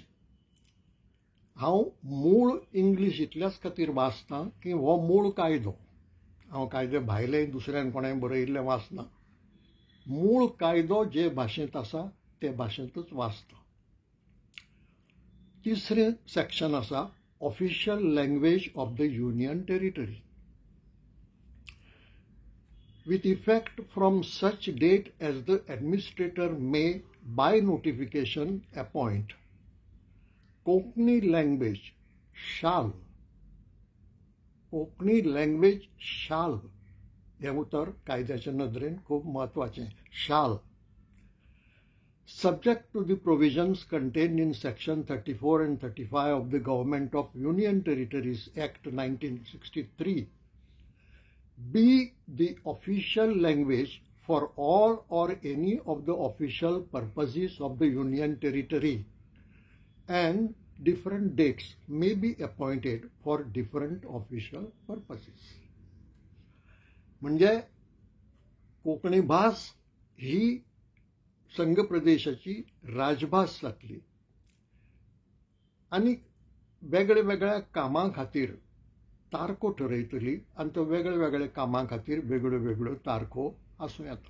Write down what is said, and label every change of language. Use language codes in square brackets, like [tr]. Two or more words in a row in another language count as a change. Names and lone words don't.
[kok] हांव मूळ इंग्लीश इतल्याच खातीर वाचतां की हो मूळ कायदो. हांव कायदे भायले दुसऱ्यान कोणें बरयिल्लें वाचना. मूळ कायदो जे भाशेंत आसा ते भाशेंतूच वाचता. तिसरें सेक्शन आसा [en] official language of the union territory. With effect from such date as the administrator may by notification appoint, Konkani language shall, Konkani language shall, [kok] हे उतर कायद्याच्या नदरेन खूब महत्वाचें. [en] shall, subject to the provisions contained in section 34 and 35 of the Government of Union Territories Act 1963, be the official language for all or any of the official purposes of the Union Territory, and different dates may be appointed for different official purposes. [kok] म्हणजे कोंकणी भास ही संघ प्रदेशाची राजभास जातली आनी वेगळ्या वेगळ्या कामां खातीर तारखो ठरयतली आनी त्यो वेगळ्या वेगळ्या कामां खातीर वेगळ्यो वेगळ्यो तारखो आसूं येता.